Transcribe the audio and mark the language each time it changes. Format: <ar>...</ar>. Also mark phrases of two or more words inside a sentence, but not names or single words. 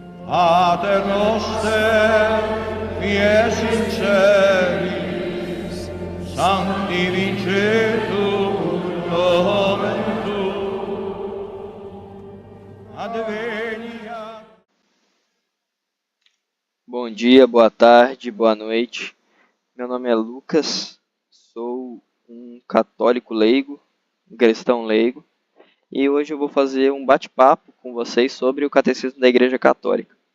<la>Pater noster, fies in celis, sanctificetur nomen tuum, adveniat.</la> <pt>Bom dia, boa tarde, boa noite. Meu nome é Lucas, sou um católico leigo, um cristão leigo, e hoje eu vou fazer um bate-papo com vocês sobre o Catecismo da Igreja Católica.</pt>